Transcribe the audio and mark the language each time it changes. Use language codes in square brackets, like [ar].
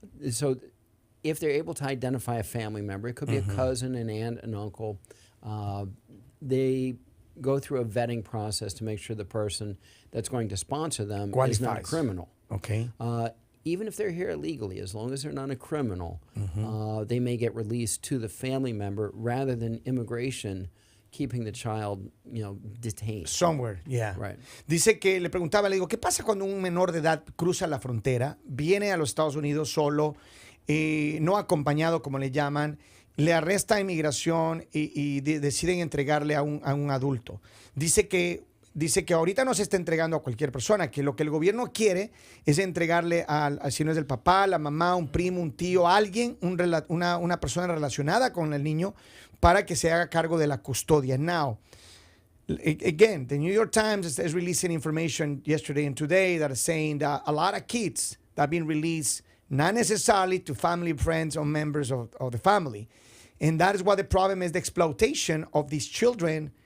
[en] So if they're able to identify a family member, it could be a cousin, an aunt, an uncle, they go through a vetting process to make sure the person that's going to sponsor them is not a criminal. Okay. Even if they're here illegally, as long as they're not a criminal, they may get released to the family member rather than immigration keeping the child, detained. Somewhere, yeah. Right. [es] Dice que le preguntaba, le digo, ¿qué pasa cuando un menor de edad cruza la frontera, viene a los Estados Unidos solo, no acompañado, como le llaman, le arresta a inmigración y deciden entregarle a un adulto? Dice que ahorita no se está entregando a cualquier persona, que lo que el gobierno quiere es entregarle si no es el papá, la mamá, un primo, un tío, alguien, una persona relacionada con el niño para que se haga cargo de la custodia. [en] Now, again, the New York Times is releasing information yesterday and today that is saying that a lot of kids that have been released, not necessarily to family, friends, or members of the family. And that is what the problem is, the exploitation of these children.